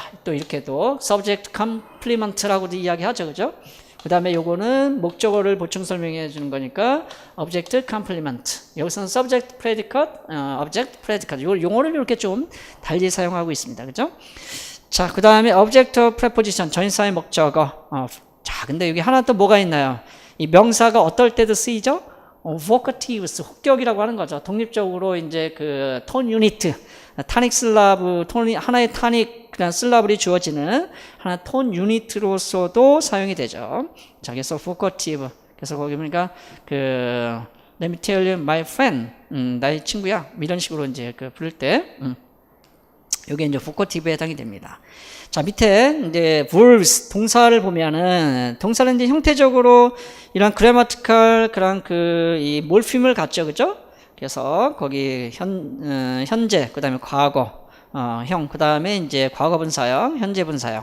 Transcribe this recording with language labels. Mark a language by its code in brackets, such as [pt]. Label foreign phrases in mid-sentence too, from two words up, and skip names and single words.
[ko] 또 이렇게도 [en] subject complement [ko] 라고도 이야기하죠. 그죠? 그 다음에 요거는 목적어를 보충 설명해 주는 거니까 [en] object complement. [ko] 여기서는 [en] subject predicate, object predicate. [ko] 요 용어를 이렇게 좀 달리 사용하고 있습니다. 그죠? 자, 그 다음에 [en] object of preposition, [ko] 전치사의 목적어. 자, 근데 여기 하나 또 뭐가 있나요? 이 명사가 어떨 때도 쓰이죠? vocatives, 혹격이라고 하는 거죠. 독립적으로 이제 [en] tone unit, tonic syllable, [ko] 하나의 타닉, 그냥 슬라브이 주어지는 하나 톤 유니트로서도 사용이 되죠. 자, 그래서 vocative. 그래서 거기 보니까 [en] let me tell you my friend, [ko] 나의 친구야. 이런 식으로 이제 부를 때, 여기 이제 vocative에 해당이 됩니다. 자, 밑에 이제 verbs, 동사를 보면은, 동사는 이제 형태적으로 이런 grammatical 그런 이 몰핌을 갖죠. 그죠? 그래서 거기 현재, 그 다음에 과거, 형, 그 다음에 이제 과거 분사형, 현재 분사형.